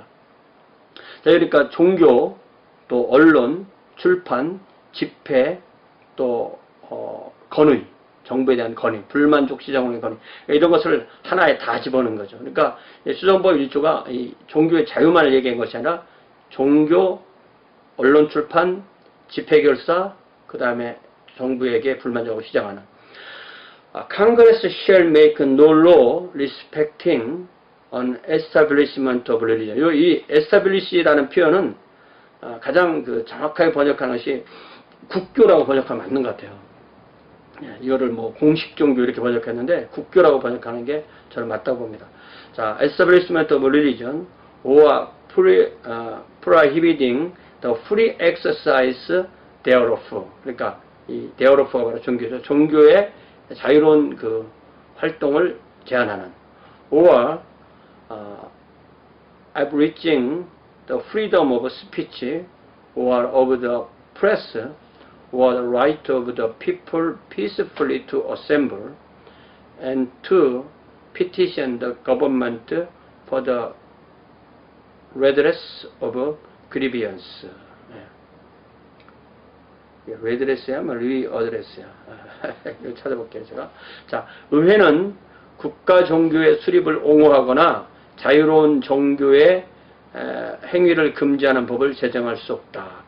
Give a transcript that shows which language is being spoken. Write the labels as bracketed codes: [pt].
[ko] 자, 그러니까 종교, 또 언론, 출판, 집회, 또 건의, 정부에 대한 건의, 불만족 시정의 건의, 이런 것을 하나에 다 집어넣은 거죠. 그러니까 수정법 1조가 이 종교의 자유만을 얘기한 것이 아니라 종교, 언론 출판, 집회 결사, 그 다음에 정부에게 불만족을 시정하는. [en] Congress shall make no law respecting an establishment of religion. [ko] 이 establish라는 표현은 가장 정확하게 번역하는 것이 국교라고 번역하면 맞는 것 같아요. 이거를 뭐 공식 종교 이렇게 번역했는데 국교라고 번역하는 게 저는 맞다고 봅니다. [en] 자, establishment of religion or prohibiting the free exercise thereof. [ko] 그러니까 이 thereof가 바로 종교죠. 종교의 자유로운 활동을 제한하는. [en] or abridging the freedom of speech or of the press or the right of the people peacefully to assemble and to petition the government for the redress of grievance. [ko] redress야, 뭐 readdress야. 이거 찾아볼게요, 제가. 자, 의회는 국가 종교의 수립을 옹호하거나 자유로운 종교의 행위를 금지하는 법을 제정할 수 없다.